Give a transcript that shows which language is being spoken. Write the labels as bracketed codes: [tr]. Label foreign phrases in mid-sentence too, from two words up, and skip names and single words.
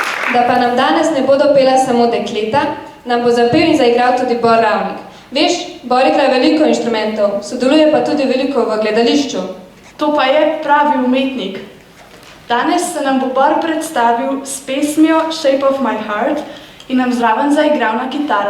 [sl] da pa nam danes ne bodo pela samo dekleta, nam bo zapel in zaigral tudi Bor Ravnik. Veš, Bor igra veliko inštrumentov, sodeluje pa tudi veliko v gledališču. To pa je pravi umetnik. Danes se nam bo Bor predstavil s pesmijo Shape of my heart in nam zraven zaigral na kitaro.